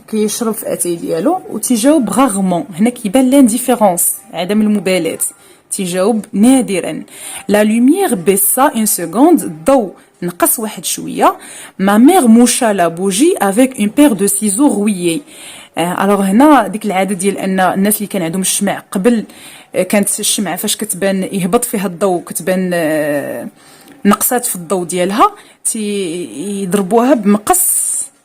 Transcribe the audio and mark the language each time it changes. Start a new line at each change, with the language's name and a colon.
Arabic: كيشرب في اتاي ديالو وتجاوب rarement. هنا كيبان l'indifférence, عدم المبالاة. تجاوب نادرا.
French: La lumière baissa une seconde.
Arabic: الضوء نقص واحد شوية.
French: Ma mère moucha la bougie avec une paire de ciseaux rouillés.
Arabic: alors هنا ديك العاده ديال ان الناس اللي كان عندهم الشمع قبل كانت الشمعه فاش كتبان يهبط فيها الضوء كتبان نقصات في الضوء ديالها يضربوها بمقص.